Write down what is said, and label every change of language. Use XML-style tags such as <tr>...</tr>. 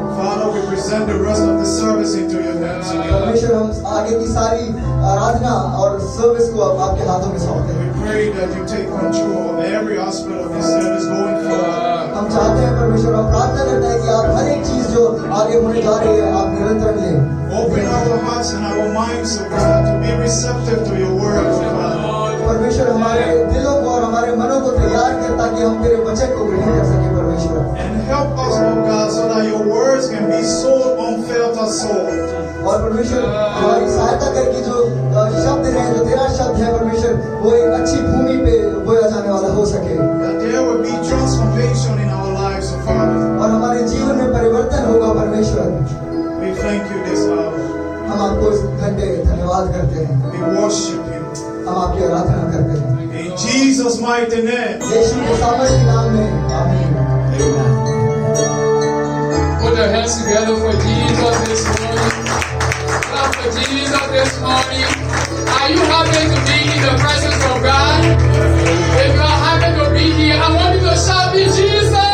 <en>Father, we present the rest of the service into your hands.</en> <hi>परमेश्वर हम आगे की सारी आराधना और सर्विस को अब आपके हाथों में सौंपते हैं।</hi> <en>We pray that you take control of every aspect of this service going forward.</en> <hi>हम चाहते हैं परमेश्वर, हम प्रार्थना करते हैं कि आप हर एक चीज जो आगे होने जा रही है आप निरंतर लें।</hi> <en>Open our hearts and our minds, O God, to be receptive to your word, O God.</en> <hi>परमेश्वर हमारे दिलों को और हमारे मनों को तैयार कर ताकि हम तेरे वचन को ग्रहण कर सके परमेश्वर।</hi> <en>And help us, O God, so that your words can be sown unfiltered soul.</en> <hi>और परमेश्वर हमारी सहायता कर कि जो शब्द है, जो तेरा शब्द है परमेश्वर, वो एक अच्छी भूमि पे बोया जाने वाला हो सके।</hi> <en>That there will be transformation in our lives, O Father.</en> <hi>और हमारे जीवन में परिवर्तन होगा परमेश्वर।</hi> <en>We thank you this hour.</en> <hi>हम आपको इस घंटे धन्यवाद करते हैं।</hi> <en>We worship you.</en> <hi>हम आपकी आराधना करते हैं</hi> <en>In Jesus' mighty name.</en> <hi>यीशु के सामर्थ्य नाम में आमीन।</hi> <en>Put your hands together for Jesus this morning. Clap for Jesus this morning. Are you happy to be in the presence of God? If you are happy to be here, I want you to shout me Jesus!</en>